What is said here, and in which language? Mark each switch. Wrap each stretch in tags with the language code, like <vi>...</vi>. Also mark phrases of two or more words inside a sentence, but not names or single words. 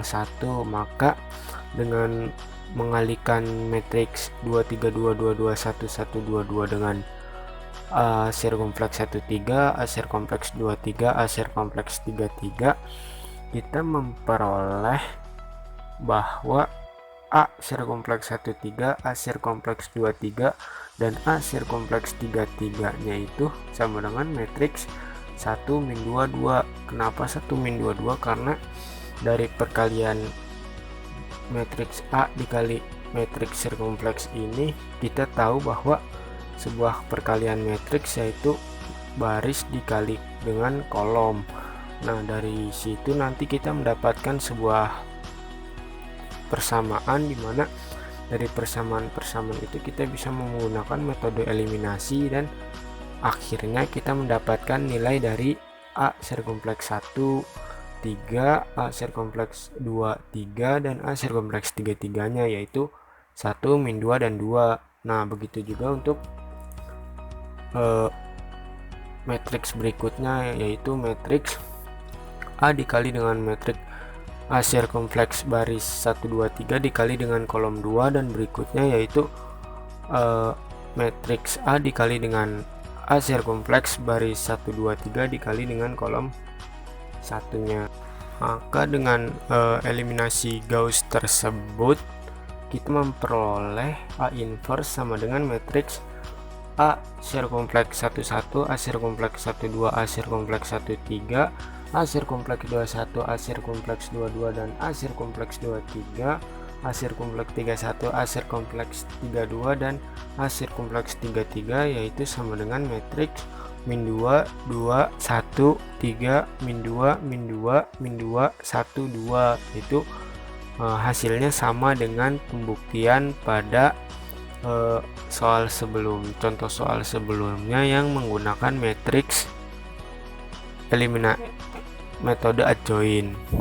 <id>Maka dengan mengalihkan matriks 232, 221, 122 dengan A circumflex 13, A circumflex 23, A circumflex 33, kita memperoleh bahwa A circumflex 13, A circumflex 23, dan A circumflex 33 nya itu sama dengan matriks 1 min 2, 2. Kenapa 1 min 2, 2? Karena dari perkalian matriks A dikali matriks circumflex ini, kita tahu bahwa sebuah perkalian matriks yaitu baris dikali dengan kolom. Nah, dari situ nanti kita mendapatkan sebuah persamaan, dimana dari persamaan-persamaan itu kita bisa menggunakan metode eliminasi dan akhirnya kita mendapatkan nilai dari A circumflex 1, 3, A circumflex 2, 3, dan A circumflex 33 nya yaitu 1, min 2, dan 2. Nah, begitu juga untuk matriks berikutnya, yaitu matriks A dikali dengan matriks A circumflex baris 1, 2, 3 dikali dengan kolom 2, dan berikutnya yaitu matriks A dikali dengan A circumflex baris 1, 2, 3 dikali dengan kolom 1-nya. Maka dengan eliminasi Gauss tersebut, kita memperoleh A inverse sama dengan matriks A circumflex 11, A circumflex 12, A circumflex 13, A circumflex 21, A circumflex 22, dan A circumflex 23, A circumflex 31, A circumflex 32, dan A circumflex 33, yaitu sama dengan matriks min 2, 2, 1, 3, min 2, min 2, min 2, 1, 2. Itu hasilnya sama dengan pembuktian pada contoh soal sebelumnya yang menggunakan matriks metode adjoin.</id>